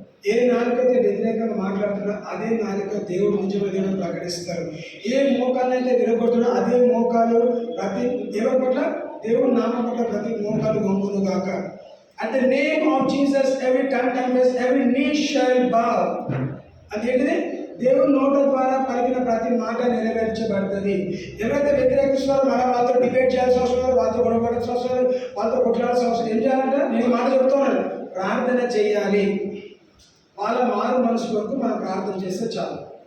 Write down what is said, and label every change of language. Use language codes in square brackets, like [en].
[te] ఏ నాలుకైతే వ్యతిరేకంగా మాట్లాడుతున్నా అదే నాలుక దేవుడు నిజమైన దేవుడు ప్రకటిస్తారు. ఏ మోకాలైతే విరగొడుతున్నా అదే మోకాలు ప్రతి ఎవరి పట్ల, దేవుడు నామం పట్ల ప్రతి మోకాలు వంగును గాక. [en] At the name of Jesus, every tongue confess, every knee shall bow. [te] అదేంటిది? దేవుని నోట ద్వారా పలికిన ప్రతి మాట నెరవేర్చబడుతుంది. ఎవరైతే వ్యతిరేకిస్తున్నారో మన వాళ్ళతో డిబేట్ చేయాల్సిన అవసరం లేదు, వాళ్ళతో గొడవపడాల్సిన అవసరం లేదు, వాళ్ళతో కొట్లాడాల్సిన అవసరం. ఏం చేయాలంటే, నేను మాట చెప్తున్నాను, ప్రార్థన చేయాలి. వాళ్ళ మారు మనసు వరకు మనం ప్రార్థన చేస్తే చాలు.